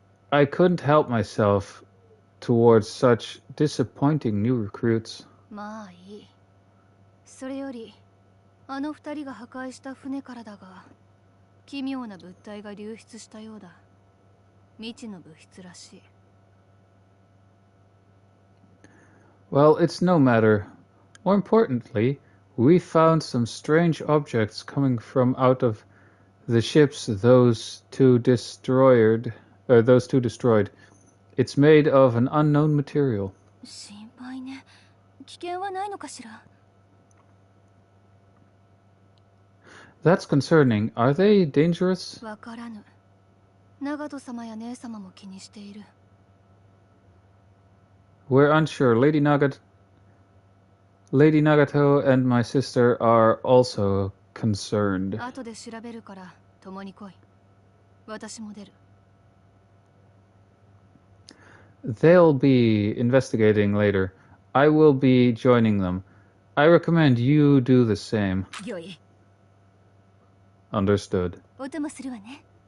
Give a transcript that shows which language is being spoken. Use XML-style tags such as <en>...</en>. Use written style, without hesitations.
<en>I couldn't help myself towards such disappointing new recruits.</en> <ja>まあいい。それより、あの二人が破壊した船からだが、奇妙な物体が流出したようだ。未知の物質らしい。</ja> <en>Well, it's no matter. More importantly, we found some strange objects coming from out of the ships those two destroyed. It's made of an unknown material.</en> <ja>心配ね。危険はないのかしら。</ja> <en>That's concerning. Are they dangerous?</en> <ja>わからぬ。長門様や姉様も気にしている。</ja> <en>We're unsure. Lady Nagato and my sister are also concerned.</en> <ja>後で調べるから共に来い。私も出る。</ja> <en>They'll be investigating later. I will be joining them. I recommend you do the same.</en> <ja>よい。</ja> <en>Understood.</en> <ja>お供するわね。</ja>